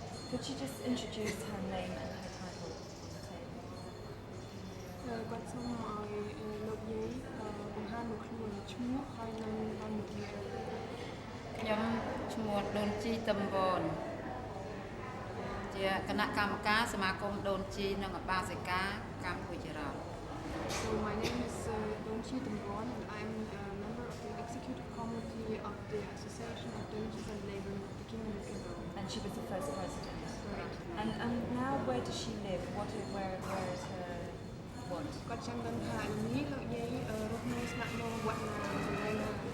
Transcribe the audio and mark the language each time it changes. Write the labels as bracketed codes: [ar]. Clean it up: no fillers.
[en] Could you just introduce her name and her title on the table? [km] គាត់សូមឲ្យលោកយាយបង្ហាញមកខ្លួនឈ្មោះហើយនឹងតាមវិធី ខ្ញុំឈ្មោះដូនជីតំបនជាគណៈកម្មការសមាគមដូនជីនិងអបាសិកាកម្ពុជា [en] So my name is Donchi Damron and I'm a member of the executive committee of the Association of Donkeys and Labor of the Kingdom of Cambodia. And she was the first president. Right. And now where does she live? Where is her what? [km] គាត់ចង់ដឹងថានេះលោកយាយរស់នៅស្នាក់នៅវត្តណាកន្លែងណា